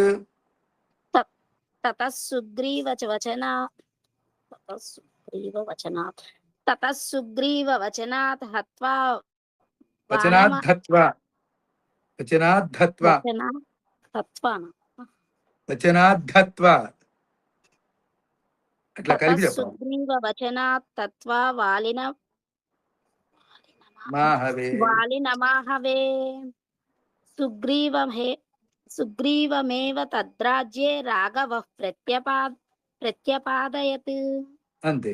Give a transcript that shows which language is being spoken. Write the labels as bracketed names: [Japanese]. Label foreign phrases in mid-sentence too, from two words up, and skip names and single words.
[Sanskrit] ततः सुग्रीववचनात् ततः सुग्रीववचनात् हत्वा वचनाद्धत्वा वचनाद्धत्वा वचनाद्धत्वा [Telugu] అట్లా కలిపి చెప్పాలి. [Sanskrit] सुग्रीववचनात् तत्वा మాహవే वालिनमाहवे सुग्रीवमेव तद्राज्ये राघवः प्रत्यपादयत् [Telugu] అంతే.